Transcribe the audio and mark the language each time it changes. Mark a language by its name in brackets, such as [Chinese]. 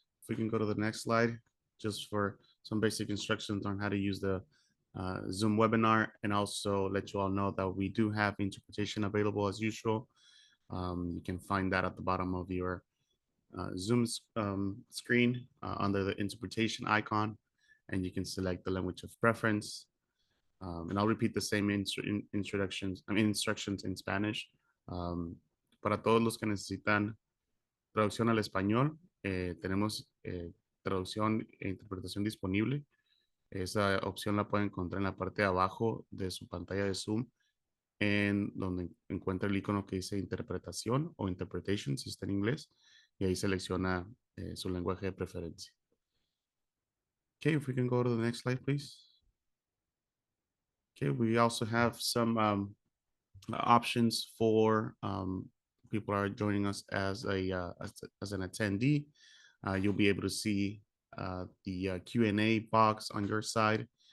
[English] If we can go to the next slide, just for some basic instructions on how to use the Zoom webinar, and also let you all know that we do have interpretation available as usual. You can find that at the bottom of your Zoom screen under the interpretation icon, and you can select the language of preference. And I'll repeat the same instructions in Spanish. [Spanish] Para todos los que necesitan traducción al español, tenemos traducción e interpretación disponible. Esa opción la pueden encontrar en la parte de abajo de su pantalla de Zoom, en donde encuentra el icono que dice interpretación o interpretation, si está en inglés, y ahí selecciona su lenguaje de preferencia. [English] Okay, if we can go to the next slide, please. Okay, we also have some options for people are joining us as as an attendee. You'll be able to see the Q&A box on your side.